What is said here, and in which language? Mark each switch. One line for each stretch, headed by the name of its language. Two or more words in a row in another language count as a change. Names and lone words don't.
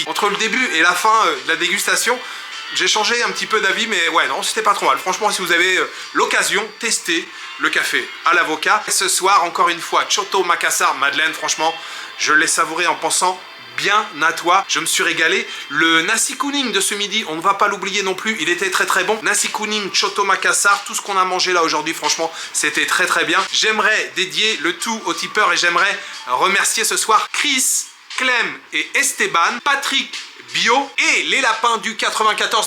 French: Entre le début et la fin de la dégustation, j'ai changé un petit peu d'avis, mais ouais, non, c'était pas trop mal. Franchement, si vous avez l'occasion, testez le café à l'avocat. Ce soir, encore une fois, Choto Makassar, Madeleine, franchement, je l'ai savouré en pensant bien à toi, je me suis régalé. Le nasi kuning de ce midi, on ne va pas l'oublier non plus, il était très bon. Nasi kuning, Choto Makassar, tout ce qu'on a mangé là aujourd'hui, franchement, c'était très bien. J'aimerais dédier le tout aux tipeurs et j'aimerais remercier ce soir Chris, Clem et Esteban, Patrick, Bio et les lapins du 94.